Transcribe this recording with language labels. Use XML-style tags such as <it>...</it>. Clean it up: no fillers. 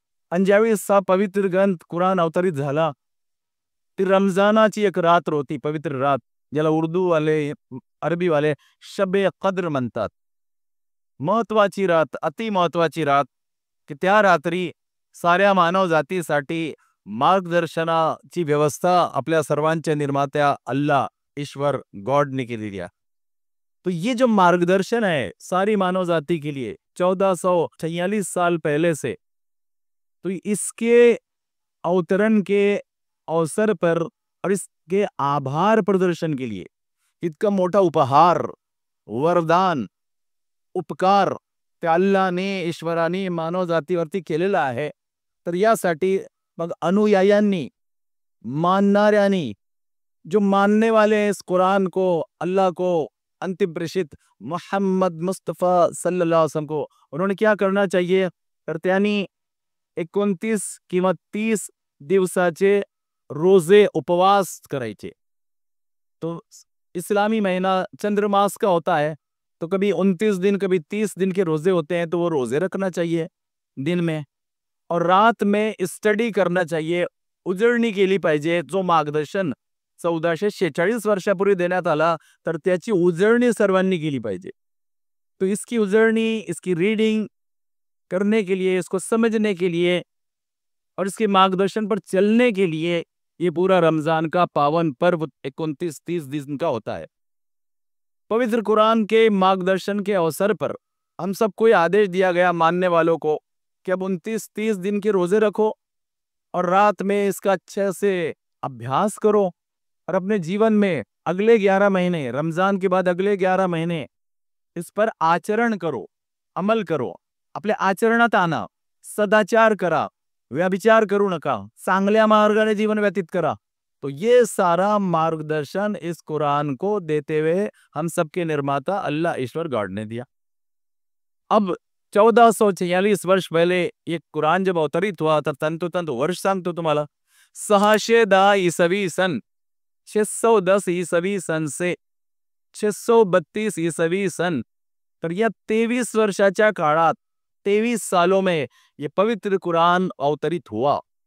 <mr>आणि ज्यावेळेस हा पवित्र ग्रंथ कुराण अवतरित झाला, ती रमजानाची एक रात्र होती, पवित्र रात, ज्याला उर्दू वाले, अरबी वाले शबे कद्र म्हणतात. महत्वाची रात, अति महत्वाची रात, की त्या रात्री साऱ्या मानवजातीसाठी मार्गदर्शनाची व्यवस्था आपल्या सर्वांच्या निर्मात्या अल्लाह ईश्वर गॉड ने केलेली आहे.</mr> <hi>तो ये जो मार्गदर्शन है सारी मानव जाति के लिए 1446 साल पहले से, तो इसके अवतरण के अवसर पर और इसके आभार प्रदर्शन के लिए</hi> <mr>इतका मोठा उपहार, वरदान, उपकार ते अल्लाने ईश्वराने मानव जातीवरती केलेलं आहे. तर यासाठी मग अनुयायांनी, मानणाऱ्यांनी,</mr> <hi>जो मानने वाले हैं इस कुरान को, अल्लाह को, अंतिम प्रेषित मोहम्मद मुस्तफ़ा सल्लल्लाहु अलैहि वसल्लम को, उन्होंने क्या करना चाहिए?</hi> <mr>तर त्यांनी 29 किंवा 30 दिवसाचे रोजे उपवास करायचे.</mr> <hi>तो इस्लामी महीना चंद्रमास का होता है, तो कभी 29 दिन कभी 30 दिन के रोजे होते हैं, तो वो रोजे रखना चाहिए दिन में, और रात में स्टडी करना चाहिए.</hi> <mr>उजळणी केली पाहिजे. जो मार्गदर्शन 1446 वर्षापूर्वी देण्यात आला, तर त्याची उजळणी सर्वांनी केली पाहिजे.</mr> <hi>तो इसकी उजळणी, इसकी रीडिंग करने के लिए, इसको समझने के लिए और इसके मार्गदर्शन पर चलने के लिए ये पूरा रमजान का पावन पर्व 29-30 दिन का होता है. पवित्र कुरान के मार्गदर्शन के अवसर पर हम सबको ये आदेश दिया गया मानने वालों को कि अब 29-30 दिन के रोजे रखो और रात में इसका अच्छे से अभ्यास करो और अपने जीवन में अगले 11 महीने, रमजान के बाद अगले 11 महीने इस पर आचरण करो, अमल करो.</hi> <mr>आपल्या आचरणात आणा, सदाचार करा, व्यभिचार करू नका, चांगल्या मार्गाने जीवन व्यतीत करा.</mr> <hi>तो ये सारा मार्गदर्शन इस कुरान को देते हुए हम सबके निर्माता अल्लाह ईश्वर गॉड ने दिया. अब 1446 वर्ष पहले ये कुरान जब अवतरित हुआ</hi> <mr>तर तंतोतंत वर्ष सांगतो तुम्हाला.</mr> <hi>610 ईसवी सन, 610 ईसवी सन से 632 ईसवी सन,</hi> <mr>तर या 23 वर्षाच्या काळात</mr> <hi>23 सालों में ये पवित्र कुरान अवतरित हुआ.</hi>